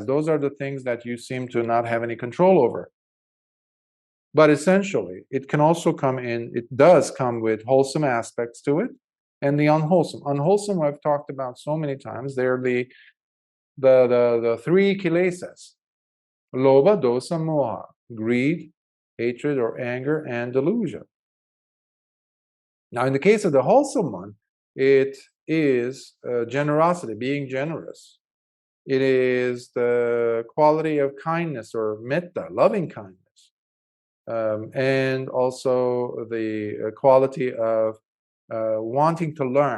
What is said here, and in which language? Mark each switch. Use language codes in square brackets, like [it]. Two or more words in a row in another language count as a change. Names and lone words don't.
[en] Those are the things that you seem to not have any control over. But essentially, it can also it does come with wholesome aspects to it, and the unwholesome. Unwholesome, I've talked about so many times. They're the three [pa] kilesas: lobha, dosa, moha, [en] greed, hatred or anger, and delusion. Now, in the case of the wholesome one, it is generosity, being generous. It is the quality of kindness, or metta, loving kindness, and also the quality of wanting to learn.